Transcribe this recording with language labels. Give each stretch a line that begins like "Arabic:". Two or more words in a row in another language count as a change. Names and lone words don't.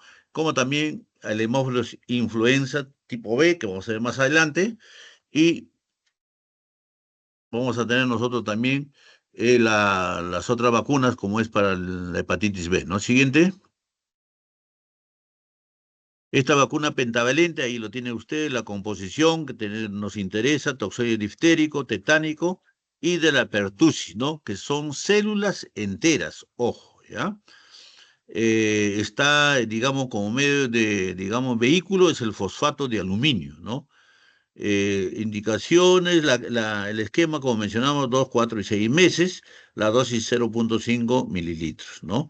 Spanish: Como también el hemófilos influenza tipo B, que vamos a ver más adelante, y vamos a tener nosotros también las otras vacunas, como es para la hepatitis B, ¿no? Siguiente. Esta vacuna pentavalente, ahí lo tiene usted, la composición que nos interesa, toxoide diftérico, tetánico y de la pertussis, ¿no? Que son células enteras, ojo, ¿ya? Está, digamos, como medio de, digamos, vehículo, es el fosfato de aluminio, ¿no? Indicaciones, el esquema, como mencionamos, 2, 4 y 6 meses, la dosis 0,5 mililitros, ¿no?